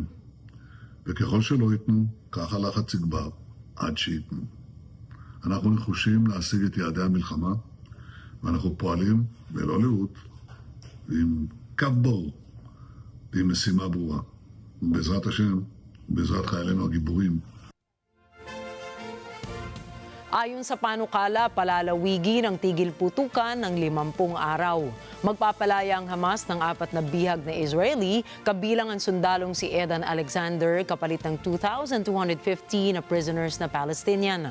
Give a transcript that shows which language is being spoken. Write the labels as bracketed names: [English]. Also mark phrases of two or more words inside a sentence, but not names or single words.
[Hebrew] וככל שלא ייתנו, כך הלחץ יגבר עד שייתנו. אנחנו נחושים להשיג את יעדי המלחמה, ואנחנו פועלים ללא לאות, עם קו ברור, ועם משימה ברורה. ובעזרת השם, בעזרת חיילינו הגיבורים, [Filipino] Ayon sa panukala, palalawigin ang tigil putukan ng 50 araw. Magpapalaya ang Hamas ng 4 na bihag na Israeli, kabilang ang sundalong si Edan Alexander, kapalit ng 2,250 na prisoners na Palestinian.